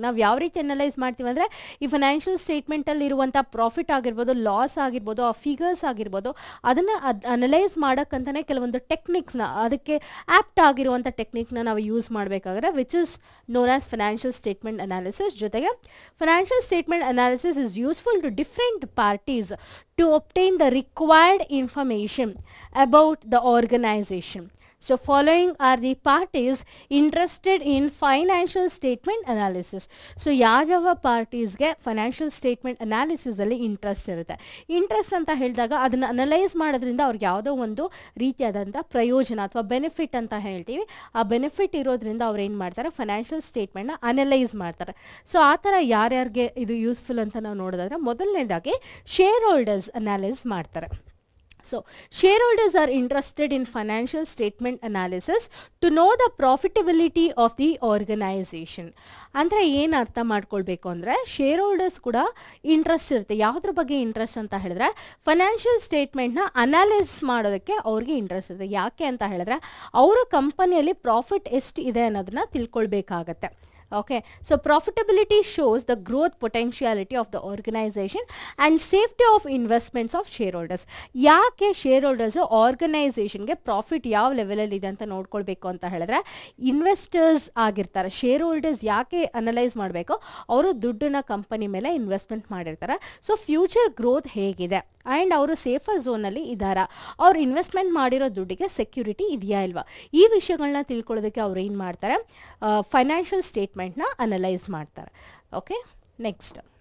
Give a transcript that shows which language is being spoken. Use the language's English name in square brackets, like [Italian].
[Kannada] ನಾವು ಯಾವ ರೀತಿ ಅನಲೈಸ್ ಮಾಡ್ತೀವಿ ಅಂದರೆ ಈ ಫೈನಾನ್ಷಿಯಲ್ ಸ್ಟೇಟ್ಮೆಂಟಲ್ಲಿ ಇರುವಂಥ ಪ್ರಾಫಿಟ್ ಆಗಿರ್ಬೋದು, ಲಾಸ್ ಆಗಿರ್ಬೋದು, ಆ ಫಿಗರ್ಸ್ ಆಗಿರ್ಬೋದು, ಅದನ್ನು ಅನಲೈಸ್ ಮಾಡೋಕ್ಕಂತಲೇ ಕೆಲವೊಂದು ಟೆಕ್ನಿಕ್ಸ್ನ, ಅದಕ್ಕೆ ಆ್ಯಪ್ಟ್ ಆಗಿರುವಂಥ ಟೆಕ್ನಿಕ್ನ ನಾವು ಯೂಸ್ ಮಾಡಬೇಕಾದ್ರೆ [English] Which is known as financial statement analysis. ಜೊತೆಗೆ financial statement analysis is useful to different parties to obtain the required information about the organization. So following are the parties interested in financial statement analysis. [Kannada] So ಯಾವ್ಯಾವ ಪಾರ್ಟೀಸ್ಗೆ financial statement ಅನಾಲಿಸಿಸಲ್ಲಿ interest ಇರುತ್ತೆ. Interest ಅಂತ ಹೇಳಿದಾಗ ಅದನ್ನು analyse ಮಾಡೋದ್ರಿಂದ ಅವ್ರಿಗೆ ಯಾವುದೋ ಒಂದು ರೀತಿಯಾದಂಥ ಪ್ರಯೋಜನ ಅಥವಾ ಬೆನಿಫಿಟ್ ಅಂತ ಹೇಳ್ತೀವಿ. ಆ ಬೆನಿಫಿಟ್ ಇರೋದ್ರಿಂದ ಅವ್ರು ಏನು ಮಾಡ್ತಾರೆ, ಫೈನಾನ್ಷಿಯಲ್ ಸ್ಟೇಟ್ಮೆಂಟ್ನ ಅನಲೈಸ್ ಮಾಡ್ತಾರೆ. ಸೊ ಆ ಥರ ಯಾರ್ಯಾರಿಗೆ ಇದು ಯೂಸ್ಫುಲ್ ಅಂತ ನಾವು ನೋಡೋದಾದ್ರೆ ಮೊದಲನೇದಾಗಿ ಶೇರ್ ಹೋಲ್ಡರ್ಸ್ ಅನಾಲೈಸ್ ಮಾಡ್ತಾರೆ. [English] So shareholders are interested in financial statement analysis to know the profitability of the organization. [Kannada] ಅಂದರೆ ಏನು ಅರ್ಥ ಮಾಡ್ಕೊಳ್ಬೇಕು ಅಂದರೆ ಶೇರ್ ಹೋಲ್ಡರ್ಸ್ ಕೂಡ ಇಂಟ್ರೆಸ್ಟ್ ಇರುತ್ತೆ. ಯಾವುದ್ರ ಬಗ್ಗೆ ಇಂಟ್ರೆಸ್ಟ್ ಅಂತ ಹೇಳಿದ್ರೆ ಫೈನಾನ್ಷಿಯಲ್ ಸ್ಟೇಟ್ಮೆಂಟ್ನ ಅನಾಲಿಸ್ ಮಾಡೋದಕ್ಕೆ ಅವ್ರಿಗೆ ಇಂಟ್ರೆಸ್ಟ್ ಇರುತ್ತೆ. ಯಾಕೆ ಅಂತ ಹೇಳಿದ್ರೆ ಅವರ ಕಂಪನಿಯಲ್ಲಿ ಪ್ರಾಫಿಟ್ ಎಷ್ಟು ಇದೆ ಅನ್ನೋದನ್ನ ತಿಳ್ಕೊಳ್ಬೇಕಾಗತ್ತೆ. [English] Okay, so profitability shows the growth potentiality of the organization and safety of investments of shareholders. [Kannada] ಯಾಕೆ ಶೇರ್ ಹೋಲ್ಡರ್ಸ್ ಆರ್ಗನೈಸೇಷನ್ಗೆ ಪ್ರಾಫಿಟ್ ಯಾವ ಲೆವೆಲಲ್ಲಿ ಇದೆ ಅಂತ ನೋಡ್ಕೊಳ್ಬೇಕು ಅಂತ ಹೇಳಿದ್ರೆ ಇನ್ವೆಸ್ಟರ್ಸ್ ಆಗಿರ್ತಾರೆ. ಶೇರ್ ಹೋಲ್ಡರ್ಸ್ ಯಾಕೆ ಅನಲೈಸ್ ಮಾಡಬೇಕು, ಅವರು ದುಡ್ಡನ್ನ ಕಂಪನಿ ಮೇಲೆ ಇನ್ವೆಸ್ಟ್ಮೆಂಟ್ ಮಾಡಿರ್ತಾರೆ. ಸೊ ಫ್ಯೂಚರ್ ಗ್ರೋತ್ ಹೇಗಿದೆ ಆ್ಯಂಡ್ ಅವರು ಸೇಫರ್ ಝೋನಲ್ಲಿ ಇದ್ದಾರಾ, ಅವ್ರು ಇನ್ವೆಸ್ಟ್ಮೆಂಟ್ ಮಾಡಿರೋ ದುಡ್ಡಿಗೆ ಸೆಕ್ಯೂರಿಟಿ ಇದೆಯಾ ಇಲ್ವಾ, ಈ ವಿಷಯಗಳನ್ನ ತಿಳ್ಕೊಳ್ಳೋದಕ್ಕೆ ಅವ್ರು ಏನು ಮಾಡ್ತಾರೆ, ಫೈನಾನ್ಷಿಯಲ್ ಸ್ಟೇಟ್ಮೆಂಟ್ನ ಅನಲೈಸ್ ಮಾಡ್ತಾರೆ. Okay, next,